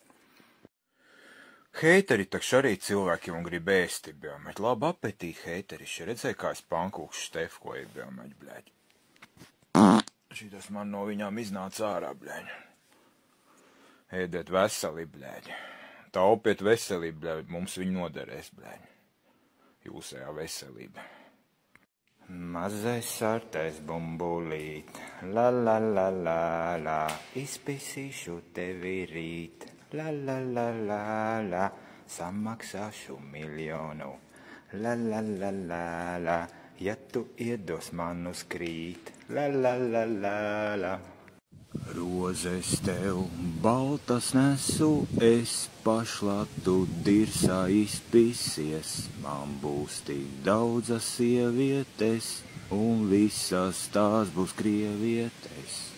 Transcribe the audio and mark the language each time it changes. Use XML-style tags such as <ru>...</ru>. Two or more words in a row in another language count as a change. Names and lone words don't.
<lv>Heiteri takš arī cilvēkiem un grib ēsti, bļeļ, labi apetī heiteriši, redzēja, kā es pankūkšu stefkoju, bļeļ. Šitas man no viņām iznāca ārā, bļeļ. Ēdiet veseli, bļeļ. Taupiet veselību, bļeļ, mums viņi noderēs, bļeļ. Jūsējā veselība. Mazais sartais bumbulīt, la la la la la, izpisīšu tevi rīt, la la la la la, samaksāšu miljonu, la la la la la, ja tu iedos man uz krīt, la la la la la. Rozes tev baltas nesu, es pašlatu dirsā izpisies, man būs tik daudzas sievietes, un visas tās būs krievietes.</lv>